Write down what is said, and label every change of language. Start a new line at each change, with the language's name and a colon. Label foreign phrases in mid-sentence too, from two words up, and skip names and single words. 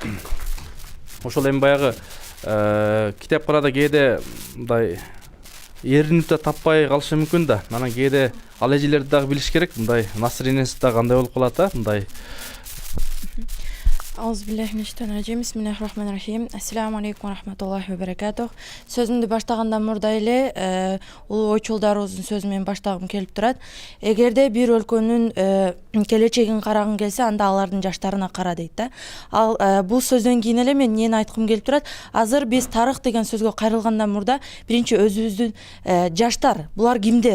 Kyrgyz: Ошол эми баягы китепканада кээде мындай эринип да таппай калышы мүмкүн да. Анан кээде ал эжелерди дагы билиш керек. Мындай насыр энеси да кандай болуп калат да, мындай.
Arabic: أعوذ بالله من الشيطان الرجيم. بسم الله الرحمن الرحيم السلام عليكم ورحمة الله وبركاته.
Kyrgyz: Сөзүмдү баштагандан мурда эле улуу ойчулдарыбыздын сөзү менен баштагым келип турат. Эгерде бир өлкөнүн келечегин карагың келсе, анда алардын жаштарына кара дейт да. Ал бул сөздөн кийин эле мен эмнени айткым келип турат? Азыр биз тарых деген сөзгө кайрылгандан мурда биринчи өзүбүздүн жаштар, булар кимдер?